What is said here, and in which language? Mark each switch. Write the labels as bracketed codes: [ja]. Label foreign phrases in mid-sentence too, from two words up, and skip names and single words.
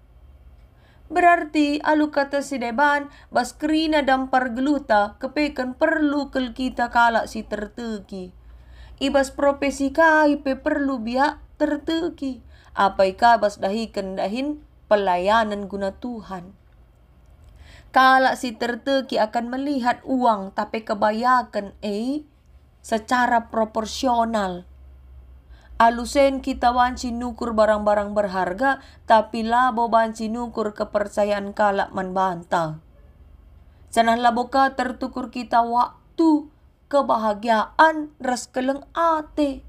[btx] Berarti alu kata si deban bas kerina dampar geluta kepekan perlu kel kita kalak si terteki. Ibas profesi kai pe perlu biak terteki. Apa ika bas dahikan dahin pelayanan guna Tuhan. Kalak si terteki [id] akan melihat uang [btx] tapi kebayakan [id] secara proporsional. [btx] Alusen kita banci nukur barang-barang berharga, tapi labo banci nukur kepercayaan kalak manbanta. Janah labo ka tertukur kita waktu, kebahagiaan, ras keleng ate.